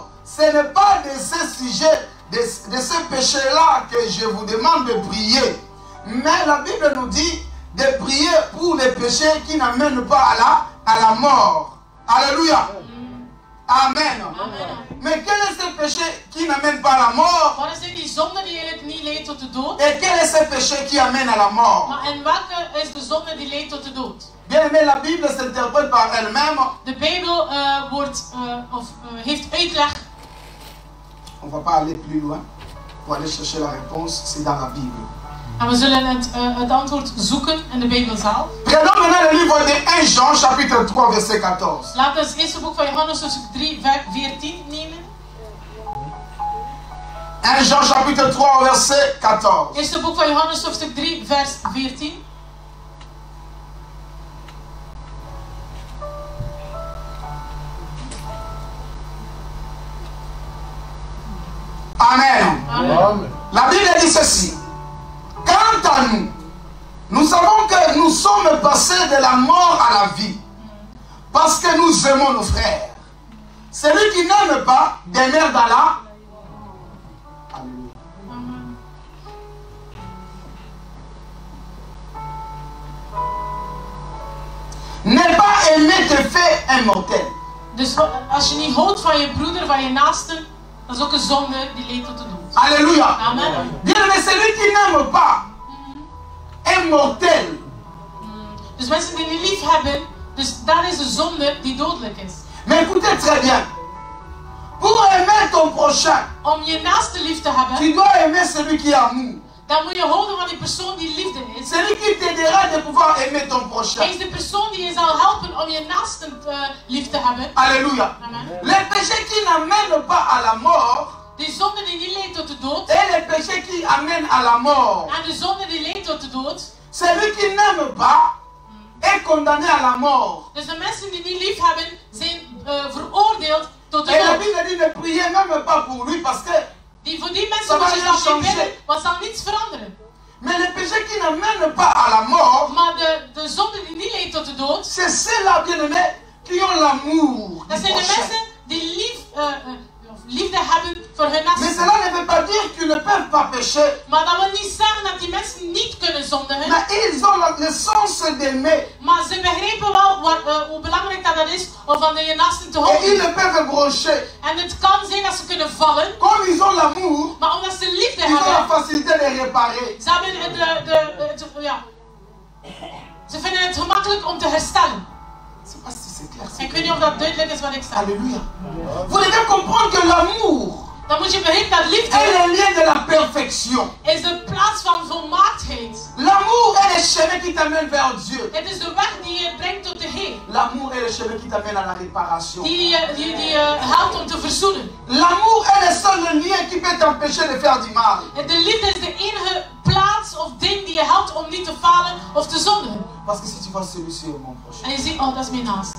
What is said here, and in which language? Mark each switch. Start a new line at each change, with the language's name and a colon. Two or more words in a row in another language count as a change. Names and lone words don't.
French: Ce n'est pas de ce sujet, de ce péché-là que je vous demande de prier. Mais la Bible nous dit de prier pour les péchés qui n'amènent pas à la mort. Alléluia. Amen. Amen. Mais quel est ce péché qui n'amène pas à la mort?
Dutch: Wat is dit die zonde die eigenlijk niet leidt tot de dood?
French: Et quel est ce péché qui amène à la mort?
Dutch: Maar en welke is de zonde die leidt tot de dood?
French: Bien aimé, la Bible s'interprète par elle-même.
Dutch: De Bijbel heeft uitleg.
French: On ne va pas aller plus loin pour aller chercher la réponse. C'est dans la Bible.
Dutch: En we zullen het antwoord zoeken in de Bijbel zelf.
French: Prenons maintenant le livre de 1 Jean, chapitre 3, verset 14.
Dutch: Laten we het eerste boek van Johannes, hoofdstuk 3, vers 14 nemen.
French: 1 Jean, chapitre 3, verset 14.
Dutch: Eerste boek van Johannes, hoofdstuk 3, vers 14.
French: Amen. Amen. La Bible dit ceci. Quant à nous, nous savons que nous sommes passés de la mort à la vie. Parce que nous aimons nos frères. Celui qui n'aime pas demeure dans la... Alléluia. Amen. Ne pas aimer te fait immortel.
Dutch: Dus als je niet houdt van je broeder, van je naaste, dat is ook een zonde die leidt tot de dood.
French: Alléluia. Amen. Bien, mais celui qui n'aime pas est mortel.
Dutch: Dus mensen die niet lief hebben, Dus dat is een zonde die dodelijk is.
French: Mais écoutez très bien. Pour aimer ton prochain,
Dutch: Om je naaste lief te hebben,
French: tu dois aimer celui qui est amour.
Dutch: dan moet je houden van die persoon die liefde is.
French: Celui qui t'aidera de pouvoir aimer ton
Dutch: Hij
French: prochain.
Dutch: is de persoon die je zal helpen om je naaste lief te hebben.
French: Alléluia. Amen. Les péchés qui n'amènent pas à la mort
Dutch: Die zonde die niet leidt tot de dood.
French: et les péchés qui amènent à la mort.
Dutch: En de zonde die leidt tot de dood.
French: Celui qui n'aime pas est condamné à la mort.
Dutch: Dus de mensen die niet lief hebben, zijn veroordeeld tot de
French: Et la
Dutch: dood.
French: Bible dit ne priez même pas pour lui parce que...
Dutch: Voor die
French: Ça
Dutch: mensen
French: va
Dutch: moet je
French: rien
Dutch: zelf niet
French: changer.
Dutch: bidden, want het zal niets veranderen.
French: Mais les péchés qui n'amènent pas à la mort,
Dutch: Maar de zonde die niet leidt tot de dood,
French: c'est ceux-là, bien-aimés, qui ont l'amour
Dutch: dat
French: du
Dutch: zijn de
French: prochain.
Dutch: mensen die liefde hebben voor hun
French: Mais
Dutch: naaste.
French: cela ne veut pas dire qu'ils ne peuvent pas pécher.
Dutch: Maar dat wil niet zeggen dat die mensen niet kunnen zondigen.
French: Mais ils ont le sens d'aimer.
Dutch: Maar ze begrijpen wel hoe belangrijk dat is om van je naasten te
French: Et
Dutch: houden.
French: ils le peuvent brocher.
Dutch: En het kan zijn dat ze kunnen vallen,
French: Comme ils ont l'amour,
Dutch: maar omdat ze liefde
French: ils ont la
Dutch: hebben,
French: facilité de réparer.
Dutch: ze hebben ze vinden het gemakkelijk om te herstellen.
French: Je ne sais pas si c'est clair.
Dutch: Ik weet niet of dat duidelijk is wat ik zeg.
French: Alléluia. Vous devez comprendre que l'amour
Dutch: Dan moet je begrijpen dat
French: est
Dutch: liefde
French: le lien de la perfection.
Dutch: is de plaats van volmaaktheid.
French: L'amour est le chemin qui t'amène vers Dieu.
Dutch: Het is de weg die je brengt tot de Heer.
French: L'amour est le chemin qui t'amène à la réparation.
Dutch: Die je helpt om te verzoenen.
French: L'amour est le seul lien qui peut t'empêcher de faire du mal.
Dutch: En de liefde is de enige plaats of ding die je helpt om niet te falen of te zondigen.
French: Parce que si tu vois celui-ci au mon prochain,
Dutch: En je ziet, oh dat is mijn naaste.